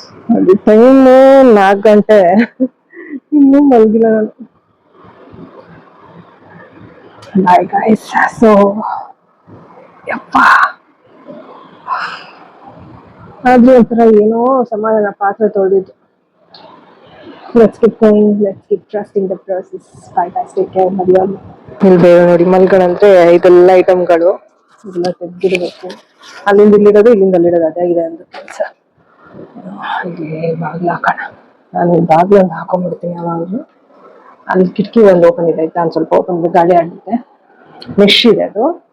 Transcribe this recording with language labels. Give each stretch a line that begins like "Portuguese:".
Kannada: ನೋಡಿ ಟೈಮ್ 4 ಗಂಟೆ, ಇನ್ನೂ ಮಲಗಿಲ್ಲ ನಾನು.
English: Bye guys.
Kannada: ಸೊ ಯಪ್ಪ, ಆದ್ರೂ ಒಂಥರ ಏನೋ ಸಮಾಧಾನ ಪಾತ್ರೆ ತೊಳೆದಿದ್ದು.
English: Let's keep going, let's keep trusting the process. Bye guys, take care.
Kannada: ಮದುವೆ ಇಲ್ಲಿ ನೋಡಿ, ಮಲ್ಗಳಂದ್ರೆ ಇದೆಲ್ಲ ಐಟಮ್ಗಳು ಇದೆಲ್ಲ ತೆಗ್ದಿಡ್ಬೇಕು. ಅಲ್ಲಿಂದ ಇಲ್ಲಿರೋದು, ಇಲ್ಲಿಂದ ಅಲ್ಲಿರೋದು, ಅದಾಗಿದೆ ಒಂದು ಕೆಲಸ. ಇಲ್ಲಿ ಬಾಗ್ಲು ಹಾಕೋಣ. ನಾನು ಬಾಗ್ಲು ಒಂದು ಹಾಕೊಂಡ್ಬಿಡ್ತೀನಿ ಯಾವಾಗಲೂ. ಅಲ್ಲಿ ಕಿಟಕಿ ಒಂದು ಓಪನ್ ಇದೆ ಆಯ್ತಾ, ಒಂದು ಸ್ವಲ್ಪ ಓಪನ್ ಇದೆ, ಗಾಳಿ ಆಡುತ್ತೆ, ಮೆಶ್ ಇದೆ ಅದು.